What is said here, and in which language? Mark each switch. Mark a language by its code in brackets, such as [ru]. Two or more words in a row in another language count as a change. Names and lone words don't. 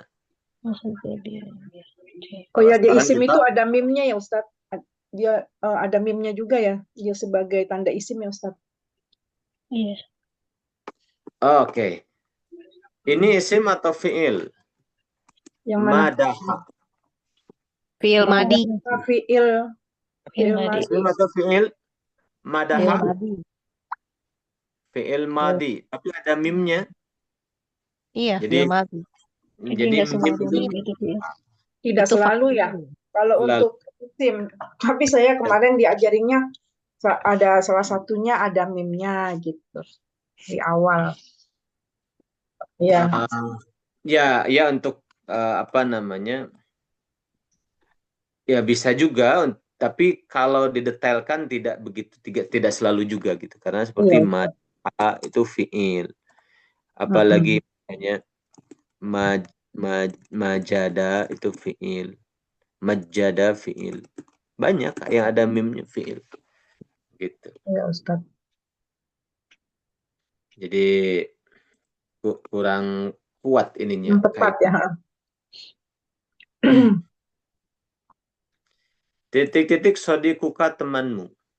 [id] Muhadzibina. Oh ya, di Sekarang isim kita- itu ada mimnya ya Ustaz. Dia ada mimnya juga ya. Dia sebagai tanda isim ya Ustaz. Iya. Oke. Ini isim atau fiil? Yang mana? Madaha. Fiil madi. Fiil. Fiil Fiil madi. madi. Isim atau fiil? Fiil Madaha. madi. Fiil madi. Tapi ada mimnya. Iya, Jadi- fiil madi. Jadi Jadi nggak mim semua itu gitu ya. Tidak Itu selalu ya. faktor. Kalau Selalu. untuk isim. Tapi saya kemarin diajarinnya ada salah satunya ada mimnya gitu di awal. Ya. Ya untuk apa namanya? Ya bisa juga, tapi kalau didetailkan tidak begitu, tidak selalu juga gitu. Karena seperti Iya. madaha itu fiil. Apalagi misalnya majada itu fiil. Majada fiil. Banyak yang ada mimnya fiil. Gitu. Ya Ustaz. Jadi kurang kuat ininya. Yang tepat ya. Titik-titik sodikuka temanmu.